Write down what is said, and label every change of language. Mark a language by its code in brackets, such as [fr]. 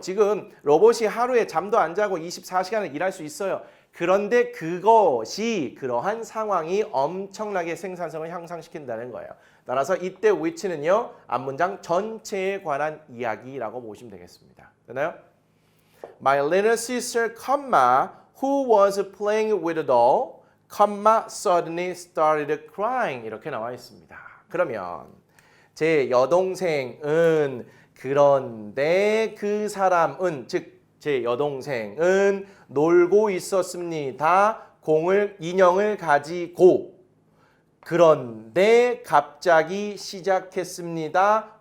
[ko] 지금 로봇이 하루에 잠도 안 자고 24시간을 일할 수 있어요. 그런데 그것이 그러한 상황이 엄청나게 생산성을 향상시킨다는 거예요. 따라서 이때 which는요. 앞문장 전체에 관한 이야기라고 보시면 되겠습니다. 되나요? [en] My little sister, who was playing with a doll, suddenly started crying. [ko] 이렇게 나와 있습니다. 그러면 제 여동생은 그런데 그 사람은, 즉 제 여동생은 놀고 있었습니다. 인형을 가지고. 그런데 갑자기 시작했습니다.